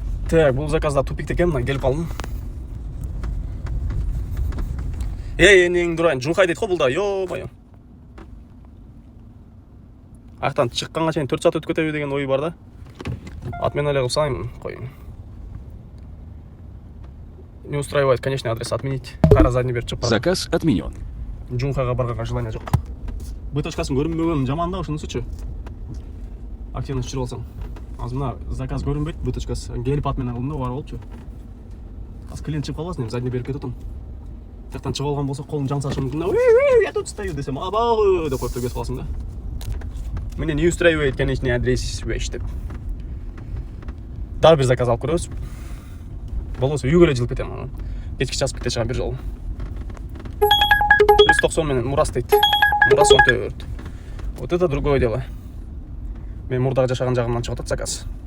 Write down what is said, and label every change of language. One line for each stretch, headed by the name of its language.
Kyrgyz: Так, бул заказда тупикте экен, мына келип калдым. Энең дурайын, жунхай дейт го бул да, ё-моё. Аяктан чыкканга чейин 4 саат өтүп кетеби деген ой бар да. Отмена эле кылып салайын, коюн.
Russian: Не устраивает конечный адрес, отменить.
Kyrgyz: Кайра задний берип чыгып.
Russian: Заказ отменен.
Kyrgyz: Жунхага барганга желание жок. B точкасын көрүнбөгөн жаман да ошонусучу. Активность түшүрүп алсаң. Азыр мына заказ көрүнбөйт, B точкасы. Келип отмена кылдым да, бар болчу. Аз клиент чыгып калбасын, эми задний берип кетип атам. Жактан чыгып алган болсо колум жан сашым мүмкүн да.
Russian: Я тут стою
Kyrgyz: десем, абау деп коюп кетип каласың да.
Russian: Меня не устраивает конечный адрес вещь
Kyrgyz: деп. Дагы бир заказ алып көрөбүз. Болбосо үйгө эле жылып кетем анан. Кечки часып кете чыгам бир жолу. Плюс 90 менен Мурас дейт. Мурас 14.
Russian: Вот это другое дело.
Kyrgyz: Мен мурдагы жашаган жагымдан чыгып атат заказ.